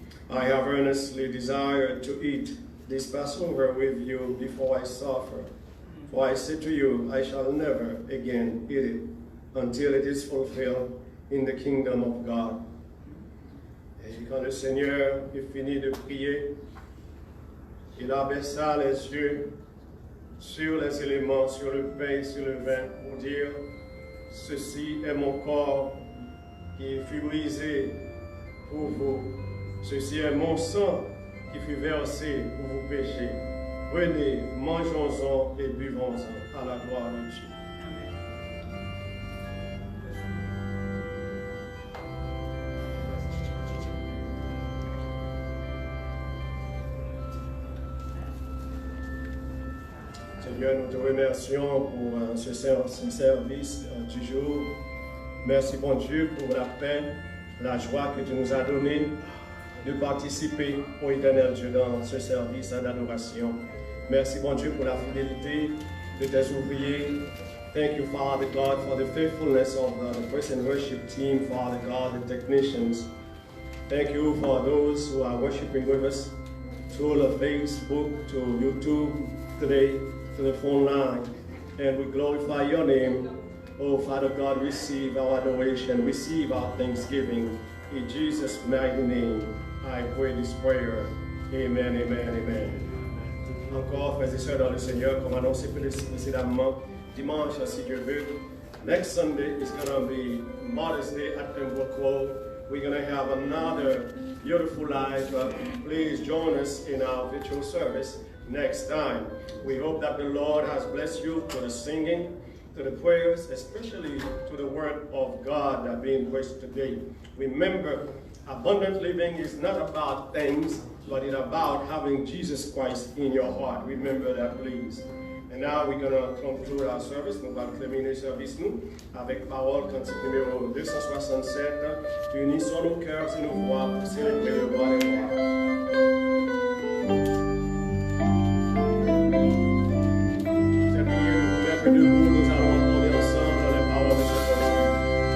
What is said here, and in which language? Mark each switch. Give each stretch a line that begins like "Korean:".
English: I have earnestly desired to eat this Passover with you before I suffer. For I say to you, I shall never again eat it until it is fulfilled in the kingdom of God.
French: Et quand le Seigneur est fini de prier, il abaissa les yeux sur les éléments, sur le pain, sur le vin, pour dire, ceci est mon corps qui fut brisé pour vous. Ceci est mon sang qui fut versé pour vos péchés. Venez, mangeons-en et buvons-en à la gloire de Dieu. Seigneur, nous te remercions pour ce service du jour. Merci, bon Dieu, pour la paix, la joie que tu nous as donnée de participer au éternel Dieu dans ce service d'adoration. Merci, bon Dieu, pour la fidélité de tes ouvriers.
English: Thank you, Father God, for the faithfulness of the praise and worship team, Father God, the technicians. Thank you for those who are worshiping with us through the Facebook, to YouTube today, to the phone line. And we glorify your name. Oh, Father God, receive our adoration, receive our thanksgiving. In Jesus' mighty name, I pray this prayer. Amen, amen, amen.
French: Encore, frères et sœurs dans le Seigneur, comme annoncé précédemment, dimanche, si Dieu veut,
English: next Sunday is going to be Mother's Day at Pembroke Road. We're going to have another beautiful live. Please join us in our virtual service next time. We hope that the Lord has blessed you to the singing, to the prayers, especially to the word of God that being preached today. Remember, abundant living is not about things, but it's about having Jesus Christ in your heart. Remember that, please. And now we're going to conclude our service.
French: Nous allons terminer le service, nous, avec parole cantique numéro 267. Unissons nos cœurs et nos voix pour célébrer le roi des rois. Cette prière nous mettre debout, nous allons entendre ensemble les paroles de cette cantique.